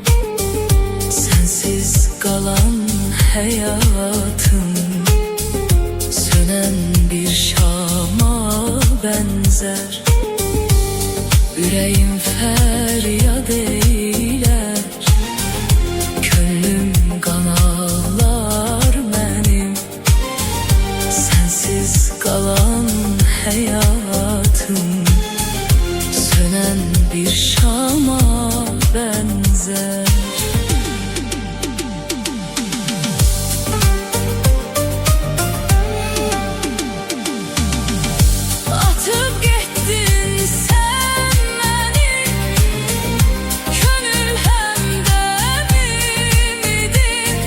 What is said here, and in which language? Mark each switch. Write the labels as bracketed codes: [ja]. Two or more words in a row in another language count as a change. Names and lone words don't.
[az] Sensiz qalan həyatım sönən bir şama bənzər. [tr] Yüreğim feryat eyler, könlüm kan ağlar mənim. Sensiz kalan hayatım sönen bir şama benzer. Atıp gittin sen beni, gönül hemdemim idin.